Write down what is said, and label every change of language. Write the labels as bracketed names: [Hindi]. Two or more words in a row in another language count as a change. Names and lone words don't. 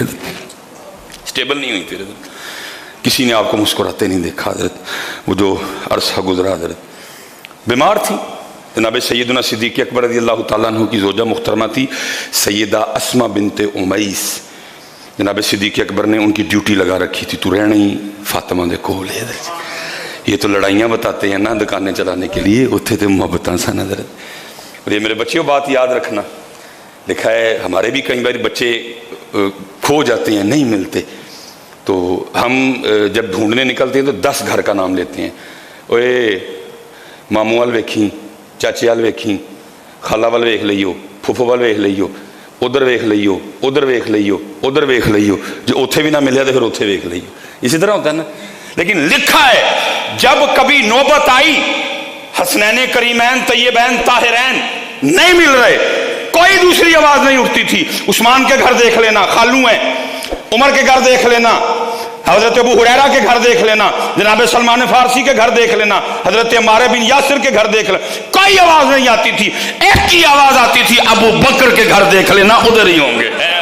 [Urdu] اسٹیبل نہیں ہوئی تھی حضرت، کسی نے آپ کو مسکراتے نہیں دیکھا حضرت، وہ جو عرصہ گزرا حضرت بیمار تھی، جناب سیدنا صدیق اکبر [Arabic] رضی اللہ تعالیٰ عنہ [Urdu] کی زوجہ محترمہ تھی سیدہ اسما بنت امیس، جناب صدیق اکبر نے ان کی ڈیوٹی لگا رکھی تھی، [Punjabi] تو رہنا ہی فاطمہ دے کول ہے، [Urdu] یہ تو لڑائیاں بتاتے ہیں نا دکانیں چلانے کے لیے، [Punjabi] اتھے تھے محبتاں سن حضرت۔ [Urdu] اور یہ میرے بچیوں بات یاد رکھنا، لکھا ہے ہمارے بھی کئی بار بچے کھو جاتے ہیں نہیں ملتے، تو ہم جب ڈھونڈنے نکلتے ہیں تو 10 گھر کا نام لیتے ہیں، [Punjabi] اوے ماموں وال ویکھیں، چاچے وال ویکھیں، خالہ وال ویکھ لئیو، پھوپھو وال ویکھ لئیو، ادھر ویکھ لئیو، [Urdu] ادھر ویکھ لئیو، ادھر ویکھ لئیو، [Punjabi] جو اتھے بھی نہ ملے تو پھر اتھے ویکھ لئیو، [Urdu] اسی طرح ہوتا ہے نا۔ لیکن لکھا ہے جب کبھی نوبت آئی حسنین کریمین طیبین طاہرین نہیں مل رہے، کوئی دوسری آواز نہیں اٹھتی تھی، عثمان کے گھر دیکھ لینا خالو ہیں، عمر کے گھر دیکھ لینا، حضرت ابو ہریرہ کے گھر دیکھ لینا، جناب سلمان فارسی کے گھر دیکھ لینا، حضرت عمار بن یاسر کے گھر دیکھ لینا، کوئی آواز نہیں آتی تھی، ایک کی آواز آتی تھی، ابو بکر کے گھر دیکھ لینا ادھر ہی ہوں گے۔